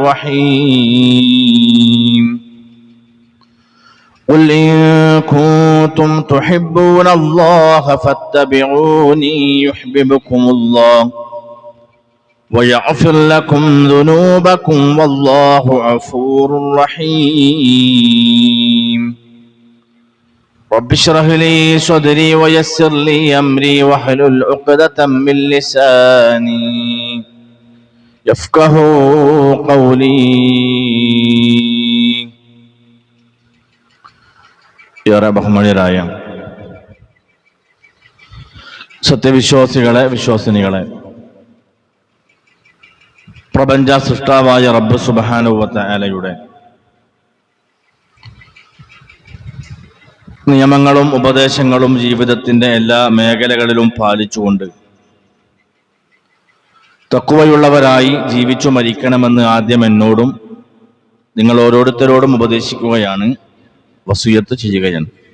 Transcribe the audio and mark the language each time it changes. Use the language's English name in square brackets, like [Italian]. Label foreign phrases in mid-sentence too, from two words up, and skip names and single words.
[Arabic] الرحيم قل إن كنتم تحبون الله فاتبعوني يحببكم الله ويغفر لكم ذنوبكم والله غفور رحيم رب اشرح لي صدري ويسر لي أمري واحلل عقدة من لساني يفقهوا قولي [Malayalam] ഏറെ ബഹുമാന്യരായ സത്യവിശ്വാസികളെ, വിശ്വാസിനികളെ, പ്രപഞ്ച സൃഷ്ടാവായ റബ്ബ് [Arabic] سبحانه وتعالى [Malayalam] നിയമങ്ങളും ഉപദേശങ്ങളും ജീവിതത്തിന്റെ എല്ലാ മേഖലകളിലും പാലിച്ചുകൊണ്ട് തഖ്വയുള്ളവരായി ജീവിച്ചു മരിക്കണമെന്ന് ആദ്യം എന്നോടും നിങ്ങൾ ഓരോരുത്തരോടും ഉപദേശിക്കുകയാണ്, വസിയത്ത് ചെയ്യുകയാണ്.